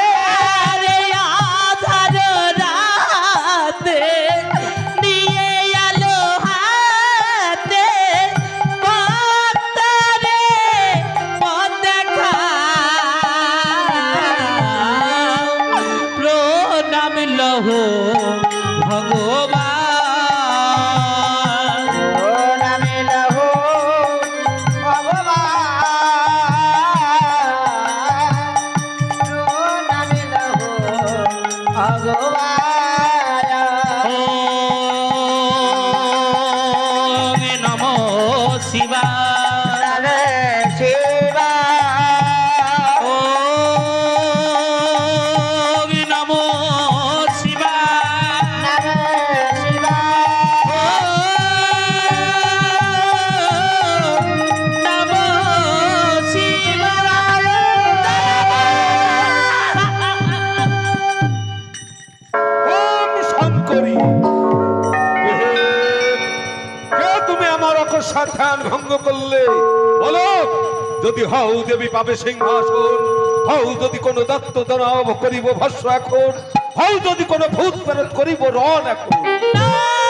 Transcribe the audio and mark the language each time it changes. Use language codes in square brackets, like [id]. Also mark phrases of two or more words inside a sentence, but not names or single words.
[bn] আরিয়া ধারো রাতে নিয়ে আলো হাতে, ভক্তরে পথ দেখাও, প্রণাম লহ ভগবান। প্রণাম লহো ভগবান, প্রণাম লহো ভগবান। [sa] ওম নমো শিবায়, নমঃ শিবায়। ওম নমো শিবায়, নমঃ শিবায়। ওম নমো শিবায়। [bn] ওম শঙ্করী, কে তুমি আমার অকস্মাৎ ধ্যান ভঙ্গ করলে? বলো, যদি হও দেবী পাবে সিংহাসন, হও যদি কোনো দত্ত দানব করিব ভস্য এখন, হও যদি কোনো ভূত প্রেরত করিব রণ এখন।